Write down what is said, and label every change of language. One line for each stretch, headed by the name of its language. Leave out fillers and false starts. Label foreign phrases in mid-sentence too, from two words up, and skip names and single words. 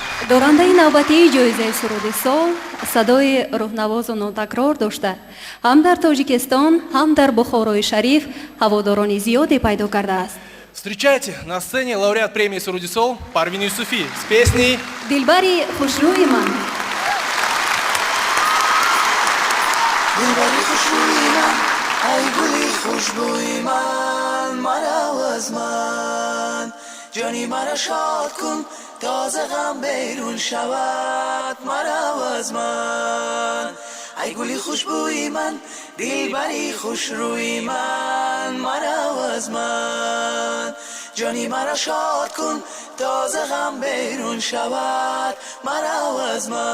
Persian: دارنده نوبتی جایزه سرود سال صدای روحنواز و ناتکرار داشته هم در تاجیکستان هم در بخارای شریف هواداران زیادی پیدا کرده است.
Russian: Встречайте, на сцене лауреат премии Сурудисол Парвин Юсуфи с песней
Persian: دلبری خوشروی من. دلبری خوشبوی من ای گلی خوشبوی من مرا از من جانی مرا شاد کن تازه غم بیرون شود مرا از من ای گلی خوشبوی من دلبری خوشروی من مرا از من جانی مرا شاد کن تازه غم بیرون شود مرا از